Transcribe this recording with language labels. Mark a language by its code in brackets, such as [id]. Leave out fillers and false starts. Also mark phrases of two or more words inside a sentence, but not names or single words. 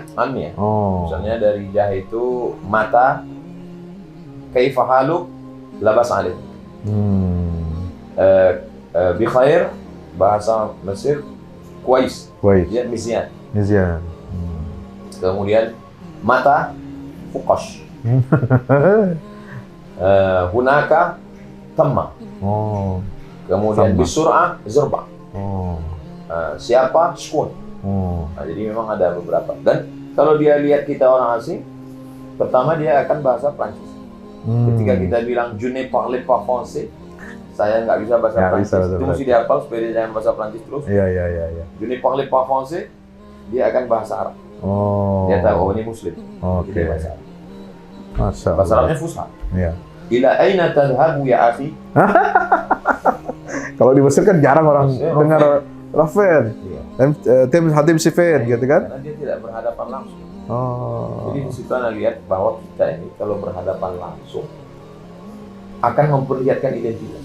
[id] Misalnya Darijah itu [ar] متى، كيف حالك، لاباس عليك. بخير, [id] bahasa Mesir, [ar] kuais. [id] Dia mizyan. Kemudian [ar] متى، فوقاش. هناك، ثمة. [id] Kemudian [ar] بسرعة، زربة. [id] Siapa? Skun. Nah, jadi memang ada beberapa. Dan kalau dia lihat kita orang asing, pertama dia akan bahasa Prancis. Ketika kita bilang [fr] je ne parle pas français, [id] saya nggak bisa bahasa Prancis. Itu mesti dihafal supaya dia jangan bahasa Prancis terus. Iya. [fr] Je ne parle pas français, [id] dia akan bahasa Arab. Dia tahu ini Muslim. Jadi bahasa Arab. [ar] ما شاء الله. [id] Bahasa Arabnya fusha. Iya. [ar] إلى أين تذهب يا أخي? [id] Kalau di Mesir kan jarang orang dengar Rafen, Tim Hatim Sifin, gitu kan? Karena dia tidak berhadapan langsung. Jadi di situ Anda lihat bahwa kita ini kalau berhadapan langsung akan memperlihatkan identitas.